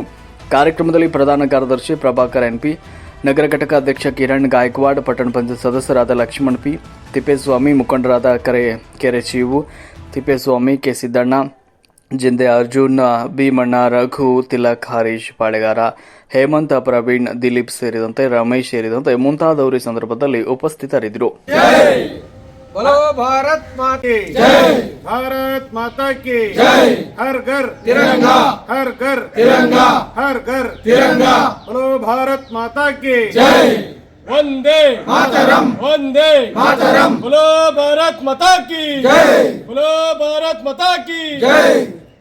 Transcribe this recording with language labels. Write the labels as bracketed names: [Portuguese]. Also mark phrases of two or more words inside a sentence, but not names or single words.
[Kannada] ಕಾರ್ಯಕ್ರಮದಲ್ಲಿ ಪ್ರಧಾನ ಕಾರ್ಯದರ್ಶಿ ಪ್ರಭಾಕರ್ NP, ನಗರ ಘಟಕ ಅಧ್ಯಕ್ಷ ಕಿರಣ್ ಗಾಯಕ್ವಾಡ್, ಪಟ್ಟಣ ಪಂಚಾಯತ್ ಸದಸ್ಯರಾದ ಲಕ್ಷ್ಮಣ್ P, ತಿಪ್ಪೇಸ್ವಾಮಿ, ಮುಖಂಡರಾದ ಕೆರೆ ಶಿವು, ತಿಪ್ಪೇಸ್ವಾಮಿ, ಕೆ ಸಿದ್ದಣ್ಣ, ಜಿಂದೆ ಅರ್ಜುನ್, ಭೀಮಣ್ಣ, ರಘು, ತಿಲಕ್, ಹರೀಶ್, ಪಾಳೆಗಾರ, ಹೇಮಂತ್, ಪ್ರವೀಣ್, ದಿಲೀಪ್ ಸೇರಿದಂತೆ ರಮೇಶ್ ಸೇರಿದಂತೆ ಮುಂತಾದವರು ಈ ಸಂದರ್ಭದಲ್ಲಿ ಉಪಸ್ಥಿತರಿದ್ದರು. [Hindi] बोलो भारत माता की जय, भारत माता की जय, हर घर तिरंगा, हर घर तिरंगा, हर घर तिरंगा, बोलो भारत माता की जय, वंदे मातरम, वंदे मातरम, बोलो भारत माता की जय, बोलो भारत माता की जय.